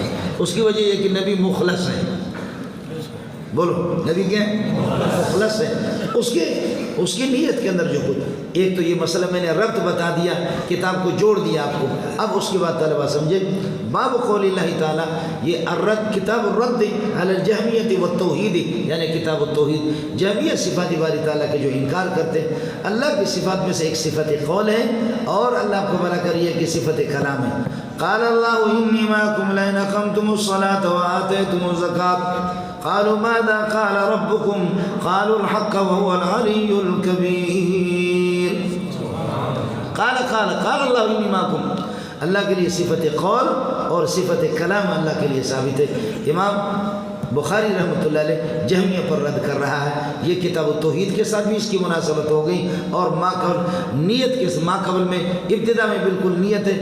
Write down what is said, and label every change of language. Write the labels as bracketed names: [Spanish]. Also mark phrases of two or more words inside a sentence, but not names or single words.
[Urdu] اس کی وجہ یہ کہ نبی مخلص ہے. بولو نبی کیا ہے؟ مخلص ہے. اس کی نیت کے اندر جو کچھ، ایک تو یہ مسئلہ میں نے ربط بتا دیا، کتاب کو جوڑ دیا آپ کو. اب اس کے بعد طلبہ سمجھے باب قول اللہ تعالیٰ، یہ الرد، کتاب الرد علی الجہمیت والتوحید، یعنی کتاب التوحید. جہمیہ صفات باری تعالیٰ کے جو انکار کرتے ہیں، اللہ کی صفات میں سے ایک صفت قول ہے، اور اللہ کو بھلا کریے کہ صفت کلام ہے. [Arabic] قال اللہ انی معکم لئن اقمتم الصلاۃ وآتیتم الزکاۃ قالوا ماذا قال ربكم قالوا الحق وهو العلي الكبير. قال اللہ انی معکم، [Urdu] اللہ کے لیے صفت قول اور صفت کلام اللہ کے لیے ثابت ہے. امام بخاری رحمۃ اللہ علیہ جہمیہ پر رد کر رہا ہے. یہ کتاب التوحید کے ساتھ بھی اس کی مناسبت ہو گئی، اور نیت کے قبل میں ابتدا میں بالکل نیت ہے.